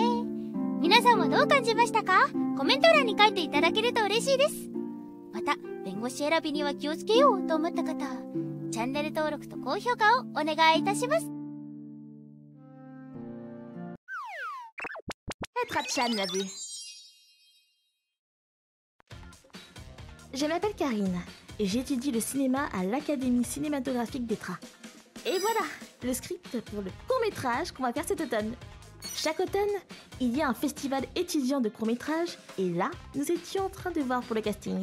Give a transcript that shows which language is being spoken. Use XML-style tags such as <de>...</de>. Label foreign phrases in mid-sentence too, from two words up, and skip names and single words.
<ja>皆さんはどう感じましたか？コメント欄に書いていただけると嬉しいです。また弁護士選びには気をつけようと思った方、チャンネル登録と高評価をお願いいたします。</ja> <fr>Chan l'a vu. Je m'appelle Karine et j'étudie le cinéma à l'Académie cinématographique d'Etra. Et voilà, le script pour le court-métrage qu'on va faire cet automne. Chaque automne, il y a un festival étudiant de court-métrage et là, nous étions en train de voir pour le casting.</fr>